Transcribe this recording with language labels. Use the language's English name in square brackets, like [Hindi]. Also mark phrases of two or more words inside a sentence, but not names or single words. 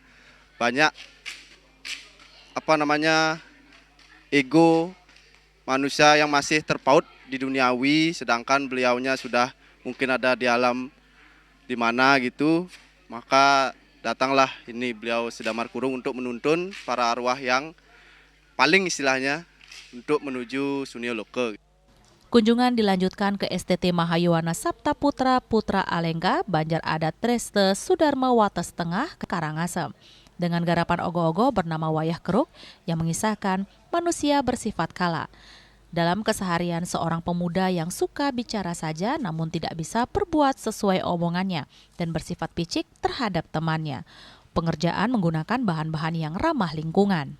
[Indonesian] Banyak ego manusia yang masih terpaut di duniawi, sedangkan beliaunya sudah mungkin ada di alam di mana gitu. Maka datanglah ini beliau Sedamar Kurung untuk menuntun para arwah yang paling istilahnya untuk menuju Sunia Loka. Kunjungan dilanjutkan ke STT Mahayowana Sabta Putra, Putra Alengka, Banjar Adat Dreste Sudarma Wates Tengah, Karangasem. Dengan garapan ogoh-ogoh bernama Wayah Keruk yang mengisahkan manusia bersifat kala. Dalam keseharian seorang pemuda yang suka bicara saja namun tidak bisa berbuat sesuai omongannya dan bersifat picik terhadap temannya. Pengerjaan menggunakan bahan-bahan yang ramah lingkungan.